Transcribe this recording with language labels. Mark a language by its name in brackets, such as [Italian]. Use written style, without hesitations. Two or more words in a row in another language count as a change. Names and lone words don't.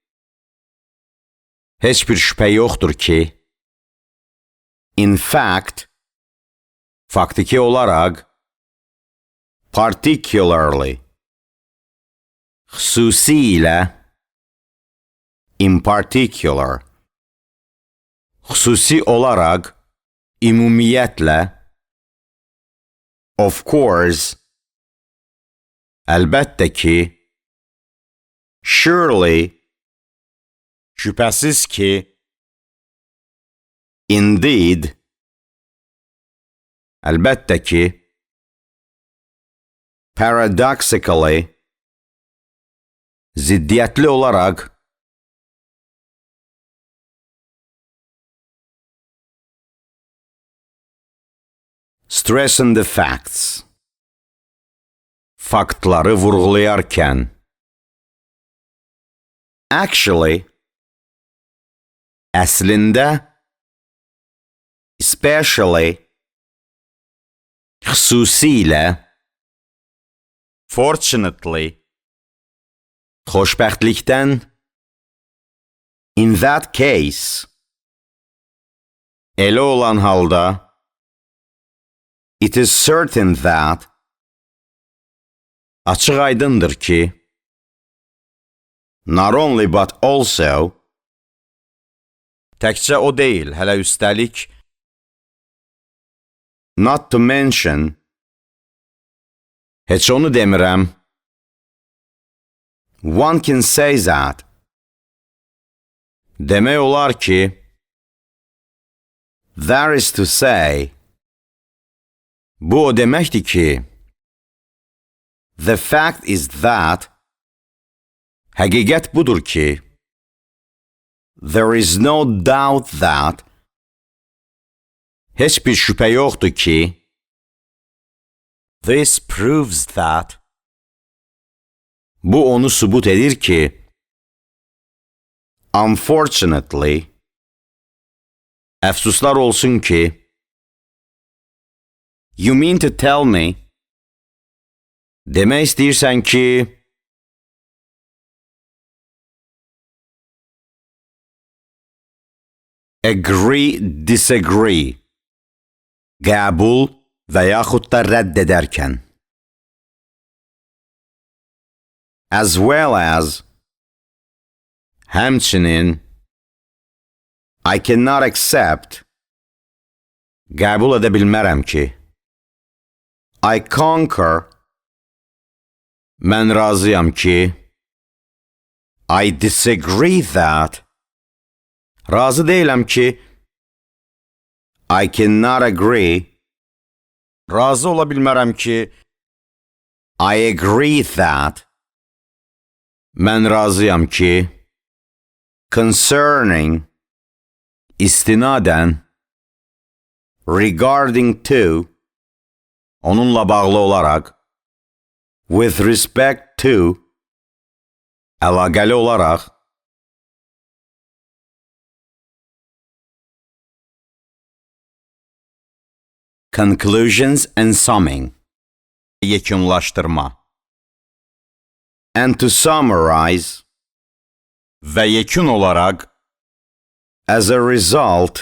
[Azerbaijani] heç bir şübhə yoxdur ki, [English] in fact, [Azerbaijani] faktiki olaraq, particularly, xüsusilə, [English] in particular, [Azerbaijani] xüsusi olaraq, ümumiyyətlə, [English] of course, [Azerbaijani] əlbəttə ki, surely, şübhəsiz ki, indeed, əlbəttə ki, paradoxically, ziddiyyətli olaraq, [English] stressing the facts, [Azerbaijani] faktları vurğulayarkən, actually, əslində, especially, xüsusilə, fortunately, xoşbəxtlikdən, [English] in that case, [Azerbaijani] elə olan halda, [English] it is certain that, [Azerbaijani] açıq aydındır ki, [English] not only but also, [Azerbaijani] təkcə o deyil, hələ üstəlik, [English] not to mention, [Azerbaijani] heç onu demirəm, [English] one can say that, [Azerbaijani] demək olar ki, [English] that is to say, [Azerbaijani] bu o deməkdir ki, [English] the fact is that, [Azerbaijani] həqiqət budur ki, [English] there is no doubt that, [Azerbaijani] heç bir şübhə yoxdur ki, [English] this proves that, [Azerbaijani] bu onu sübut edir ki, unfortunately, əfsuslar olsun ki, [English] you mean to tell me, [Azerbaijani] demək istəyirsən ki, [English] agree, disagree, [Azerbaijani] qəbul və yaxud da rədd edərkən. [English] As well as, həmçinin, I cannot accept, [Azerbaijani] qəbul edə bilmərəm ki, [English] I concur, [Azerbaijani] mən razıyam ki, [English] I disagree that, [Azerbaijani] razı deyiləm ki, [English] I cannot agree, [Azerbaijani] razı ola bilmərəm ki. [English] I agree that. [Azerbaijani] Mən razıyam ki. Concerning. İstinadən. [English] Regarding to. [Azerbaijani] Onunla bağlı olaraq. [English] With respect to. [Azerbaijani] Əlaqəli olaraq. [English] Conclusions and summing. Yekunlaşdırma. And to summarize. [Azerbaijani] Və yekun olaraq. [English] As a result.